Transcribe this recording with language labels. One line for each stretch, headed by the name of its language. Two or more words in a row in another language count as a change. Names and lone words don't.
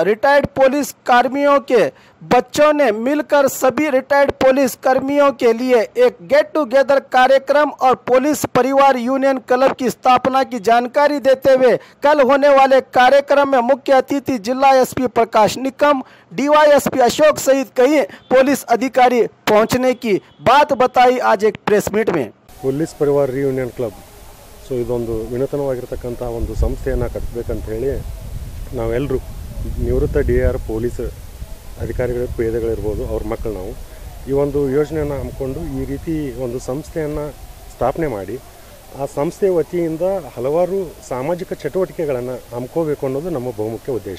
Hindi: रिटायर्ड पुलिस कर्मियों के बच्चों ने मिलकर सभी रिटायर्ड पुलिस कर्मियों के लिए एक
English: get together
Hindi: कार्यक्रम और पुलिस परिवार यूनियन क्लब की स्थापना की जानकारी देते हुए कल होने वाले कार्यक्रम में मुख्य अतिथि जिला एसपी प्रकाश निकम, डीवाईएसपी अशोक सहित कई पुलिस अधिकारी पहुंचने की बात बताई आज एक
English: press meet
Hindi: में।
Kannada: पुलिस परिवार ರಿಯೂನಿಯನ್ ಕ್ಲಬ್ ಇದೊಂದು ವಿನೂತನವಾಗಿರತಕ್ಕಂಥ ಒಂದು ಸಂಸ್ಥೆಯನ್ನು ಕಟ್ಟಬೇಕಂತ ಹೇಳಿ ನಾವೆಲ್ಲರೂ ನಿವೃತ್ತ ಡಿಆರ್ ಪೊಲೀಸ್ ಅಧಿಕಾರಿಗಳು ಪೇದೆಗಳಿರ್ಬೋದು ಅವ್ರ ಮಕ್ಕಳು ನಾವು ಈ ಒಂದು ಯೋಜನೆಯನ್ನು ಹಮ್ಮಿಕೊಂಡು ಈ ರೀತಿ ಒಂದು ಸಂಸ್ಥೆಯನ್ನು ಸ್ಥಾಪನೆ ಮಾಡಿ ಆ ಸಂಸ್ಥೆಯ ವತಿಯಿಂದ ಹಲವಾರು ಸಾಮಾಜಿಕ ಚಟುವಟಿಕೆಗಳನ್ನು ಹಮ್ಮಿಕೋಬೇಕು ಅನ್ನೋದು ನಮ್ಮ ಬಹುಮುಖ್ಯ ಉದ್ದೇಶ।